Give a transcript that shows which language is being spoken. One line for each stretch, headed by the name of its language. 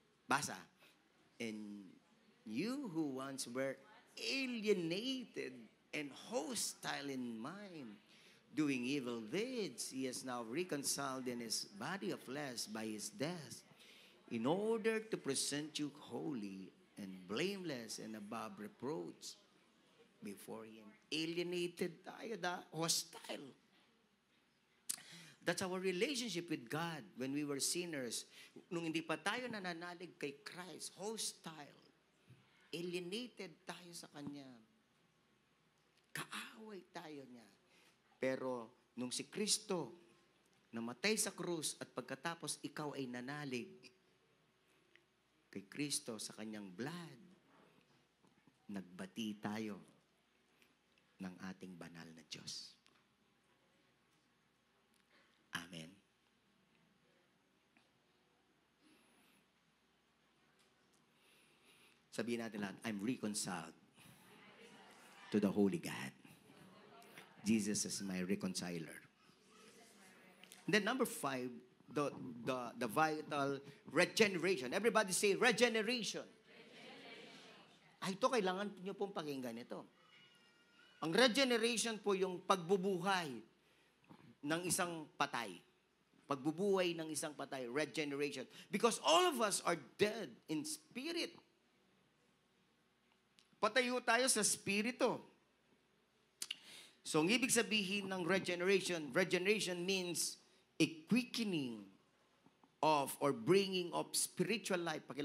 Filipino: Basa.
English: And you who once were alienated and hostile in mind, doing evil deeds, he is now reconciled in his body of flesh by his death, in order to present you holy and blameless and above reproach before him. Alienated tayo, hostile. That's our relationship with God when we were sinners.
Filipino: Nung hindi pa tayo nananalig kay Christ, hostile. Alienated tayo sa Kanya. Kaaway tayo niya. Pero nung si Kristo namatay sa krus at pagkatapos ikaw ay nanalig kay Kristo sa Kanyang blood, nagbati tayo ng ating banal na Diyos. Amen. Sabihin natin lahat,
English: I'm reconciled to the Holy God. Jesus is my reconciler. And then number 5, the vital regeneration. Everybody say regeneration.
Filipino: Ay, ito kailangan nyo pong pakinggan ito. Ang regeneration po yung pagbubuhay ng isang patay. Pagbubuhay ng isang patay, regeneration.
English: Because all of us are dead in spirit.
Filipino: Patayo tayo sa spirito. So, ang ibig sabihin ng regeneration
English: means a quickening of or bringing of spiritual life.